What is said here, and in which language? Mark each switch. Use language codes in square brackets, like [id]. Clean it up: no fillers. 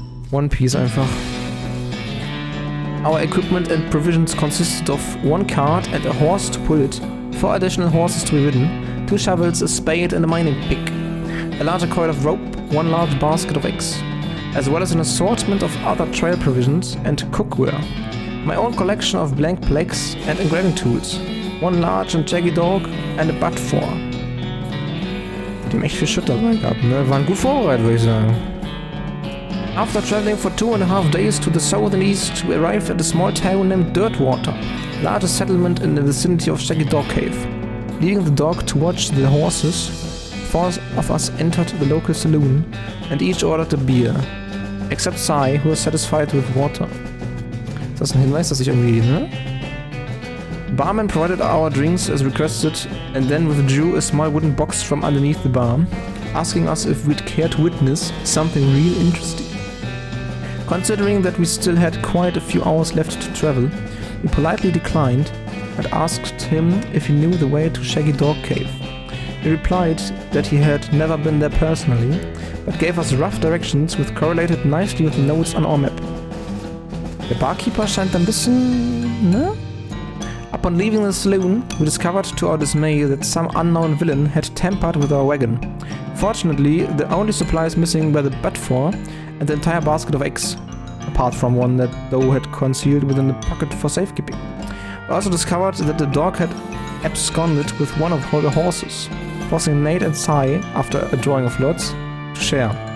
[en] One Piece einfach. Our equipment and provisions consisted of 1 cart and a horse to pull it, 4 additional horses to be ridden, 2 shovels, a spade and a mining pick, a larger coil of rope, 1 large basket of eggs, as well as an assortment of other trail provisions and cookware, my own collection of blank plaques and engraving tools, 1 large and jaggy dog and a butt for. [de] Die haben echt viel Shit dabei gehabt, ne? Waren gut vorbereitet, würde ich sagen. [en] After traveling for 2.5 days to the south and east, we arrived at a small town named Dirtwater, largest settlement in the vicinity of Shaggy Dog Cave. Leaving the dog to watch the horses, 4 of us entered the local saloon and each ordered a beer. Except Sai, who was satisfied with water. [de] Ist das ein Hinweis, dass ich irgendwie, ne? [en] Barman provided our drinks as requested and then withdrew a small wooden box from underneath the bar, asking us if we'd care to witness something real interesting. Considering that we still had quite a few hours left to travel, we politely declined and asked him if he knew the way to Shaggy Dog Cave. He replied that he had never been there personally, but gave us rough directions which correlated nicely with the notes on our map. [de] Der Barkeeper scheint ein bisschen, ne? [en] Upon leaving the saloon, we discovered to our dismay that some unknown villain had tampered with our wagon. Fortunately, the only supplies missing were the butt for and the entire basket of eggs, apart from one that though had concealed within the pocket for safekeeping. We also discovered that the dog had absconded with one of the horses, forcing Nate and Sai, after a drawing of lots, to share.